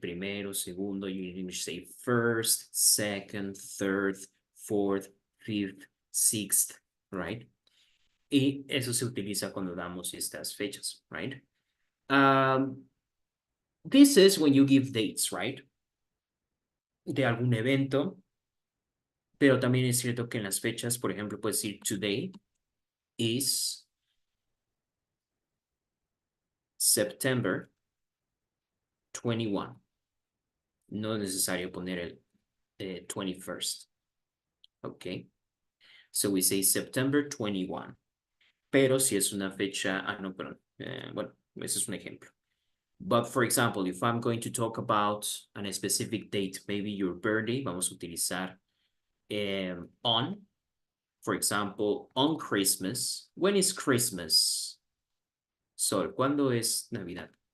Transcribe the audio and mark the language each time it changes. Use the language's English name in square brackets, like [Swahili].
[Spanish] Primero, segundo, [English] you need to say first, second, third, fourth, fifth, sixth, right? [Spanish] Y eso se utiliza cuando damos estas fechas, right? [English] This is when you give dates, right? [Spanish] De algún evento. Pero también es cierto que en las fechas, por ejemplo, puedes decir [English] today is September 21. [Spanish] No es necesario poner el 21st. Okay. [English] So we say September 21. [Spanish] Pero si es una fecha, no, perdón. Bueno, ese es un ejemplo. [English] But for example, if I'm going to talk about a specific date, maybe your birthday, [Spanish] vamos a utilizar [English] on. For example, on Christmas. When is Christmas? [Spanish] Sol, ¿cuándo es Navidad?